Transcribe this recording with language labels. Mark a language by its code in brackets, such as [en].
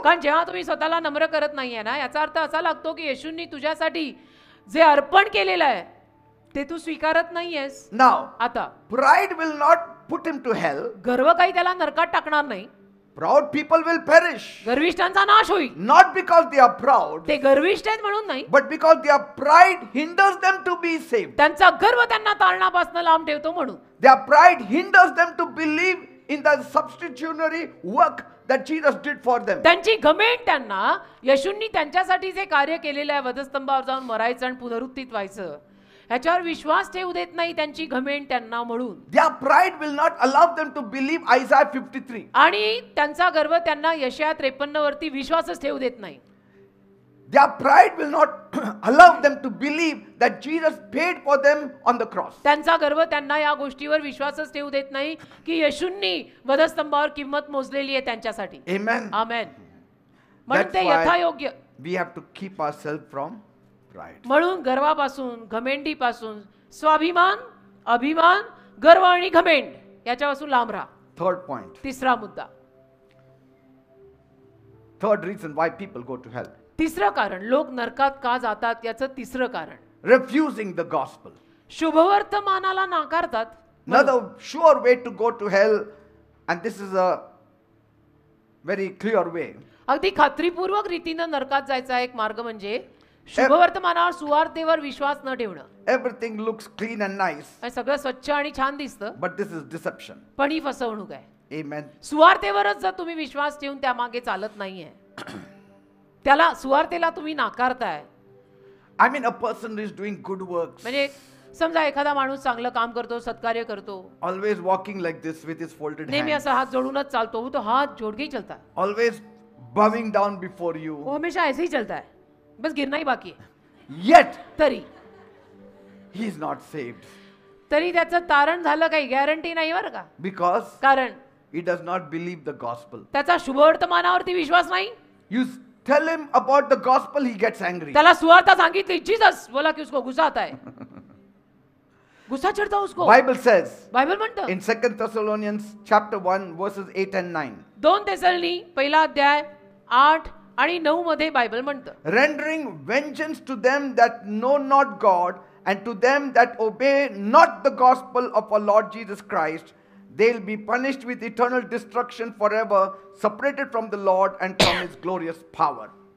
[mr] कारण जेव्हा तुम्ही स्वतःला नम्र करत नाहीये ना, याचा अर्थ असा लागतो की येशूंनी तुझ्यासाठी जे अर्पण केलेलं आहे ते तू स्वीकारत नाहीयेस. [en] Now, [mr] आता [en] pride will not put him to hell. [mr] गर्व काही त्याला नरकात टाकणार नाही. [en] Proud people will perish. [mr] गर्विष्ठांचा नाश होईल. [en] Not because they are proud, [mr] ते गर्विष्ठ आहेत म्हणून नाही, [en] but because their pride hinders them to be saved. [mr] त्यांचा गर्व त्यांना ताळणापासून लांब ठेवतो म्हणून. [en] Their pride hinders them to believe in the substitutionary work that Jesus did for them. [mr] त्यांची घमेंड त्यांना येशूंनी त्यांच्यासाठी जे कार्य केलेलं आहे, वधस्तंभावर जाऊन मरायचं आणि पुनरुत्थित व्हायचं, ह्याच्यावर विश्वास ठेवू देत नाही. त्यांची घमेंड त्यांना म्हणून. [en] Their pride will not allow them to believe Isaiah 53. [mr] आणि त्यांचा गर्व त्यांना यशाया 53 वरती विश्वासच ठेवू देत नाही. [en] Their pride will not allow them to believe that Jesus paid for them on the cross. [mr] त्यांचा गर्व त्यांना या गोष्टीवर विश्वासच ठेवू देत नाही की येशूंनी वधस्तंभावर किंमत मोजलेली आहे त्यांच्यासाठी. [en] Amen. [mr] आमेन. म्हणून [en] That's [mr] ते [en] why [mr] यथायोग्य. [en] we have to keep ourselves from pride. [mr] म्हणून गर्वापासून, घमेंडीपासून, स्वाभिमान, अभिमान, गर्व आणि घमेंड याच्यापासून लांब राहा. [en] Third point. [mr] तिसरा मुद्दा. [en] Third reason why people go to hell. [mr] तिसरं कारण लोक नरकात का जातात याचं तिसरं कारण, [en] Refusing the gospel. [mr] शुभवर्तमानाला नाकारतात. [en] Another sure way to go to hell, and this is a very clear way. [mr] अगदी खात्रीपूर्वक रीतीनं नरकात जायचा एक मार्ग म्हणजे शुभवर्तमानावर, सुवार्तेवर विश्वास न ठेवणं. [en] Everything looks clean and nice, [mr] हे सगळं स्वच्छ आणि छान दिसतं, [en] but this is deception. [mr] पण ही फसवणूक आहे. [en] Amen. [mr] सुवार्तेवरच जर तुम्ही विश्वास ठेवून त्यामागे चालत नाहीये, त्याला सुवार्तेला तुम्ही नाकारताय. [en] I mean, a person is doing good works, [mr] म्हणजे समजा एखादा माणूस चांगलं काम करतो, सत्कार्य करतो, [en] always walking like this with his folded [mr] नेहमी [en] hands, [mr] असा हात जोडूनच चालतो, [hi] वो तो हाथ जोड़ के ही चलता है, [en] always bowing down before you, [hi] वो हमेशा ऐसे ही चलता है, बस गिरना ही बाकी है. [en] yet [mr] तरी [en] he is not saved [mr] तरी त्याचं तारण झालं काही गॅरंटी नाही बरं का. [en] because [mr] कारण [en] he does not believe the gospel. [mr] त्याचा शुभवर्तमानावरती विश्वास नाही. [en] You tell him about the gospel, he gets angry. [mr] त्याला सुवार्ता सांगितली, [hi] जीसस बोला कि उसको गुस्सा आता है, गुस्सा चढ़ता उसको. [en] Bible says [mr] बायबल म्हणतं [en] in 2 Thessalonians chapter 1 verses 8 and 9, [mr] 2 तेसलनी पहिला अध्याय 8 आणि 9 मध्ये बायबल म्हणतं, [en] rendering vengeance to them that know not God and to them that obey not the gospel of our Lord Jesus Christ, they'll be punished with eternal destruction forever, separated from the Lord and from his glorious power.